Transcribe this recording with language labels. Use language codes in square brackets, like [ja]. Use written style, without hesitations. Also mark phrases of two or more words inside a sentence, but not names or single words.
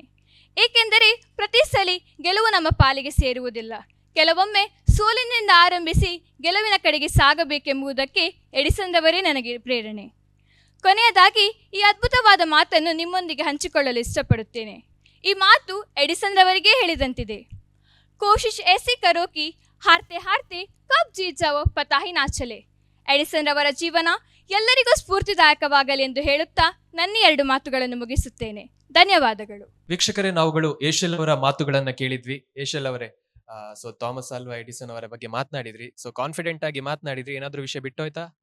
[kn] ಏಕೆಂದರೆ ಪ್ರತಿ ಸಲ ಗೆಲುವು ನಮ್ಮ ಪಾಲಿಗೆ ಸೇರುವುದಿಲ್ಲ. ಕೆಲವೊಮ್ಮೆ ಸೋಲಿನಿಂದ ಆರಂಭಿಸಿ ಗೆಲುವಿನ ಕಡೆಗೆ ಸಾಗಬೇಕೆಂಬುದಕ್ಕೆ ಎಡಿಸನ್ ರವರೇ ನನಗೆ ಪ್ರೇರಣೆ. ಕೊನೆಯದಾಗಿ ಈ ಅದ್ಭುತವಾದ ಮಾತನ್ನು ನಿಮ್ಮೊಂದಿಗೆ ಹಂಚಿಕೊಳ್ಳಲು ಇಷ್ಟಪಡುತ್ತೇನೆ. ಈ ಮಾತು ಎಡಿಸನ್ ರವರಿಗೆ ಹೇಳಿದಂತಿದೆ: [hi] ಕೋಶಿಶ್ ऐसी करो कि हारते हारते कब जीत जाओ पता ही ना चले. [kn] ಎಡಿಸನ್ ರವರ ಜೀವನ ಎಲ್ಲರಿಗೂ ಸ್ಫೂರ್ತಿದಾಯಕವಾಗಲಿ ಎಂದು ಹೇಳುತ್ತಾ ನನ್ನ 2 ಮಾತುಗಳನ್ನು ಮುಗಿಸುತ್ತೇನೆ. ಧನ್ಯವಾದಗಳು. ವೀಕ್ಷಕರೇ, ನಾವುಗಳು ಏಷಲ್ ಅವರ ಮಾತುಗಳನ್ನ ಕೇಳಿದ್ವಿ. ಏಷಲ್ ಅವರೇ, ಸೊ ಥಾಮಸ್ ಆಲ್ವಾ ಎಡಿಸನ್ ಅವರ ಬಗ್ಗೆ ಮಾತನಾಡಿದ್ರಿ. [en] so confident [kn] ಆಗಿ ಮಾತನಾಡಿದ್ರಿ. ಏನಾದ್ರೂ ವಿಷಯ ಬಿಟ್ಟೋಯ್ತಾ?